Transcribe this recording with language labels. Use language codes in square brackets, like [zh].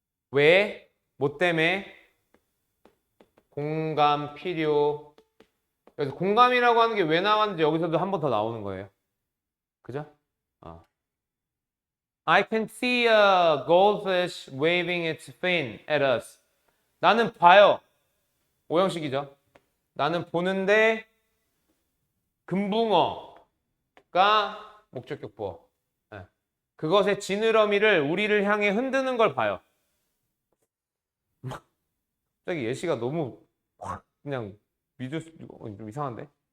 [ko] 왜? 뭐 때문에? 공감 필요. 그래서 공감이라고 하는 게 왜 나왔는지 여기서도 한 번 더 나오는 거예요. 그죠? [en] I can see a goldfish waving its fin at us. [ko] 나는 봐요. 오형식이죠. 나는 보는데 금붕어가 목적격 보어. 네. 그것의 지느러미를 우리를 향해 흔드는 걸 봐요. 갑자기 예시가 너무 확 그냥 믿을 수 좀 이상한데.